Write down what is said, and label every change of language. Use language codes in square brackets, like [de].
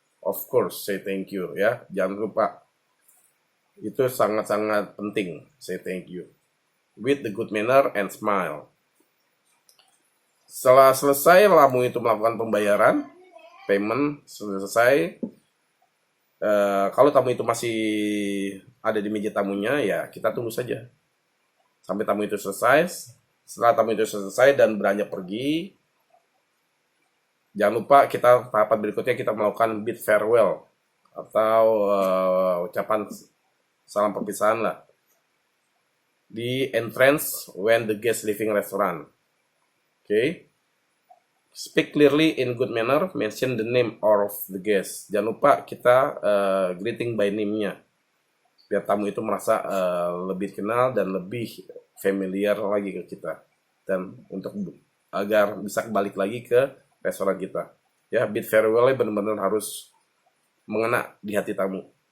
[en] Of course, say thank you, ya. [id] Jangan lupa. Itu sangat-sangat penting, [en] say thank you. With the good manner and smile. [id] Setelah selesai tamu itu melakukan pembayaran, payment selesai. Kalau tamu itu masih ada di meja tamunya, ya kita tunggu saja sampai tamu itu selesai. Setelah tamu itu selesai dan beranjak pergi, jangan lupa tahapan berikutnya kita melakukan bid farewell atau ucapan salam perpisahan lah di entrance [en] when the guest leaving restaurant. [id] Okay. [en] Speak clearly in good manner, mention the name of the guest. [id] Jangan lupa kita [en] greeting by name- [id] nya, biar tamu itu merasa lebih kenal dan lebih familiar lagi ke kita, dan untuk agar bisa balik lagi ke restoran kita. Ya, bid farewell-nya benar-benar harus mengena di hati tamu.